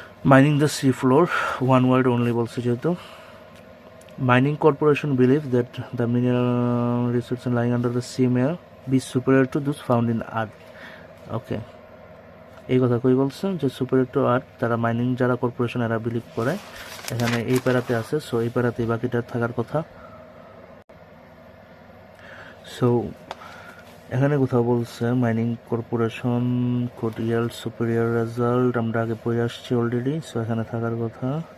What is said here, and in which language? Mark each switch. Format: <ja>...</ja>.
<en>mining the sea floor, one word only</en> <bn>বলছে যেহেতু।</bn> <en>Mining corporation believe that the mineral resources lying under the sea may be superior to those found in earth.</en> <bn>ওকে, এই কথা কই বলছেন যে</bn> <en>superior to earth,</en> <bn>তারা mining যারা corporation এরা বিলিভ করে। এখানে এই প্যারাতে আছে, সো এই প্যারাতে বাকিটা থাকার কথা। সো এখানে কোথাও বলছে mining corporation could yield superior result, আমরা আগে পড়ে আসছি অলরেডি, সো এখানে থাকার কথা।</bn>